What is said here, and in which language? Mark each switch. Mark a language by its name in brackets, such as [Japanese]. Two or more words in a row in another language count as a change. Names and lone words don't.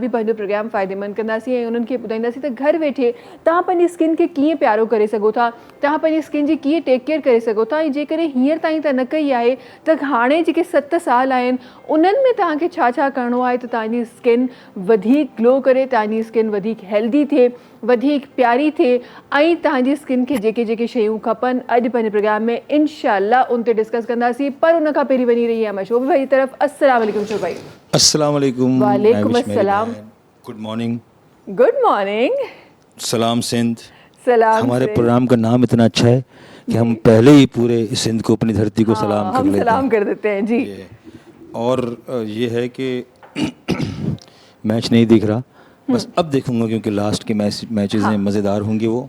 [Sindhi] बि पंहिंजो प्रोग्राम फ़ाइदेमंद कंदासीं ऐं उन्हनि खे ॿुधाईंदासीं त घर वेठे तव्हां पंहिंजी स्किन खे कीअं प्यारो करे सघो था, तव्हां पंहिंजी स्किन जी कीअं [English] take care [Sindhi] करे सघो था ऐं जेकॾहिं हींअर ताईं त न कई आहे त हाणे जेके 7 साल आहिनि उन्हनि में तव्हांखे छा छा करिणो आहे त तव्हांजी स्किन वधीक ग्लो करे, तव्हांजी स्किन वधीक हेल्दी थिए, वधीक प्यारी थिए ऐं तव्हांजी स्किन खे जेके जेके शयूं खपनि अॼु पंहिंजे प्रोग्राम में इनशाअल्लाह उन ते डिस्कस कंदासीं। पर उन खां पहिरीं वञी रही आहे मां शोभी भाई जी तरफ़। [Arabic] السلام عليكم शोभी भाई। السلام عليكم. وعليكم السلام. [English] Good morning. Good morning. [Sindhi] सलाम सिंध। सलाम। [Urdu] ہمارے پروگرام کا نام اتنا اچھا ہے کہ ہم پہلے ہی پورے سندھ کو، اپنی دھرتی کو سلام کر لیتے ہیں. سلام کر دیتے ہیں جی. اور یہ ہے کہ میچ نہیں دکھ رہا، بس اب دیکھوں گا کیونکہ لاسٹ کے میچز ہیں، مزیدار ہوں گے وہ.